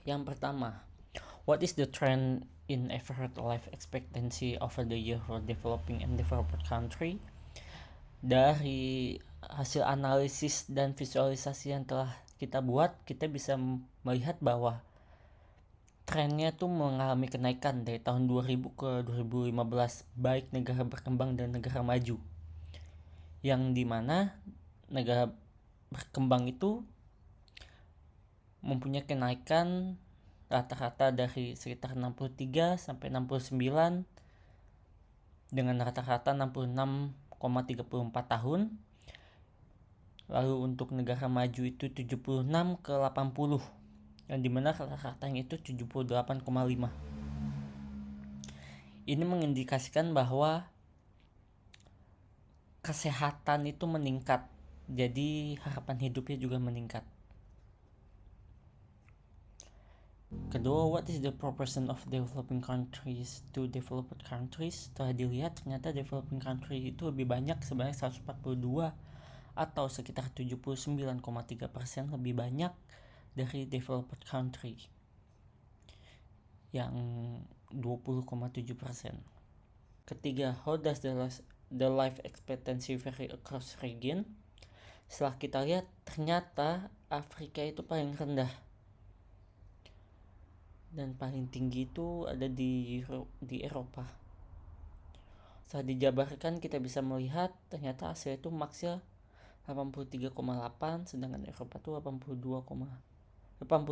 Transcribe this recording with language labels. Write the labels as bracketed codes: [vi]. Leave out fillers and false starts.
[id] Yang pertama, [en] what is the trend in average life expectancy over the year for developing and developed country? [id] Dari hasil analisis dan visualisasi yang telah kita buat, kita bisa melihat bahwa trennya tuh mengalami kenaikan dari tahun 2000 ke 2015, baik negara berkembang dan negara maju. Yang dimana negara berkembang itu mempunyai kenaikan rata-rata dari sekitar 63 sampai 69 dengan rata-rata 66,34 tahun. Lalu untuk negara maju itu 76 ke 80, yang dimana rata-ratanya itu 78,5. Ini mengindikasikan bahwa kesehatan itu meningkat, jadi harapan hidupnya juga meningkat. Kedua, [en] what is the proportion of developing countries to developed countries? [id] Setelah dilihat, ternyata developing country itu lebih banyak, sebanyak 142 atau sekitar 79,3% lebih banyak dari developed country yang 20,7%. Ketiga, [en] how does the life expectancy vary across region? [id] Setelah kita lihat, ternyata Afrika itu paling rendah dan paling tinggi itu ada di Eropa. Setelah dijabarkan, kita bisa melihat ternyata Asia itu maksnya 83,8, sedangkan Eropa itu 83,2.